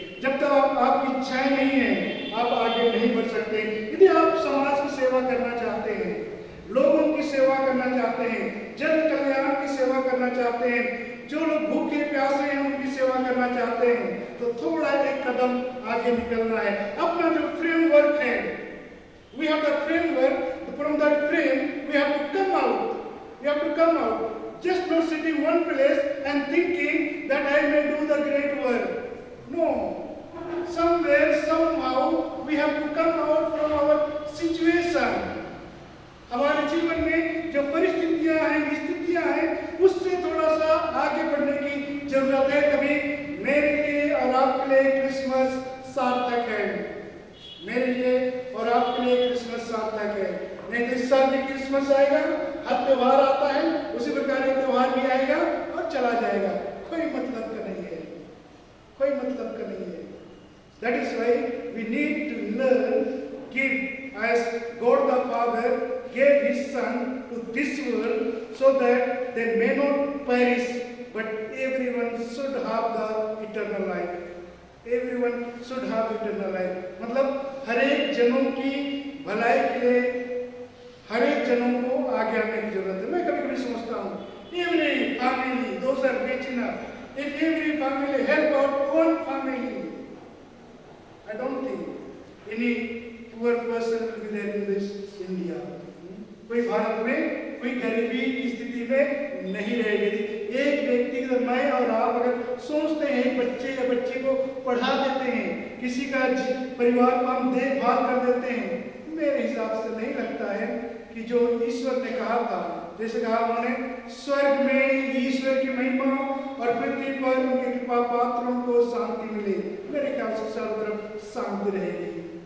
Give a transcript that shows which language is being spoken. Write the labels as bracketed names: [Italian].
[Hindi] जब तक आपकी इच्छाएं नहीं है आप आगे नहीं बढ़ सकते। यदि आप समाज की सेवा करना चाहते हैं, लोगों की सेवा करना करना चाहते हैं, जन कल्याण की सेवा करना चाहते हैं, जो लोग भूखे प्यासे हैं उनकी सेवा करना चाहते हैं, तो थोड़ा एक कदम आगे निकलना है। अपना जो फ्रेमवर्क है, [English] we have the framework, from that frame we have to come out. We have to come out. Just not sitting one place and thinking that I may do the great work. No. Somewhere, somehow, we have to come out from our situation. [Hindi] हमारे जीवन में जो परिस्थितियां हैं, स्थितियां हैं, उससे थोड़ा सा आगे बढ़ने की जरूरत है। कभी मेरे लिए और आपके लिए क्रिसमस सार्थक है, मेरे लिए और आपके लिए क्रिसमस सार्थक है। नहीं तो इस साल भी क्रिसमस आएगा, हर त्योहार आता है, उसी प्रकार एक त्योहार भी आएगा और चला जाएगा, कोई मतलब का नहीं है, कोई मतलब का नहीं है। [English] That is why we need to learn, give as God the Father gave His Son to this world so that they may not perish, but everyone should have the eternal life. Everyone should have eternal life. [Hindi] मतलब हर एक जनों की भलाई के लिए हर एक जनों को आगे आने की जरूरत है। मैं कभी-कभी सोचता हूँ, [English] every family, those are rich enough. If every family help out one family, I don't think any poor person will be there in this India. [Hindi] कोई भारत में कोई गरीबी की स्थिति में नहीं रहेगी। एक व्यक्ति की मैं और आप अगर सोचते हैं एक बच्चे या बच्ची को पढ़ा देते हैं, किसी का परिवार को हम देखभाल कर देते हैं, मेरे हिसाब से नहीं लगता है कि जो ईश्वर ने कहा था, जैसे कहा उन्होंने स्वर्ग में ईश्वर की महिमा और पृथ्वी पर उनके कृपा पात्रों को शांति मिले, मेरे ख्याल से चारों तरफ शांति रहेगी।